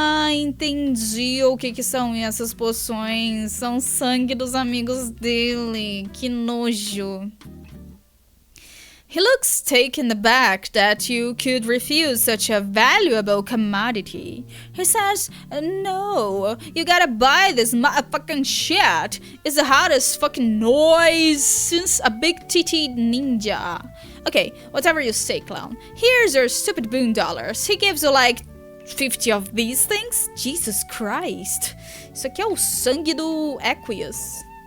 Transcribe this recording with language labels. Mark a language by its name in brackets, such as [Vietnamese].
[Portuguese] Entendi o que são essas poções. São sangue dos amigos dele. Que nojo. [English] He looks taken aback that you could refuse such a valuable commodity. He says, no, you gotta buy this motherfucking shit. It's the hottest fucking noise since a big titty ninja. Okay, whatever you say, clown. Here's your stupid boon dollars. He gives you like 50 of these things? Jesus Christ. [Portuguese] Isso aqui é o sangue do Equius.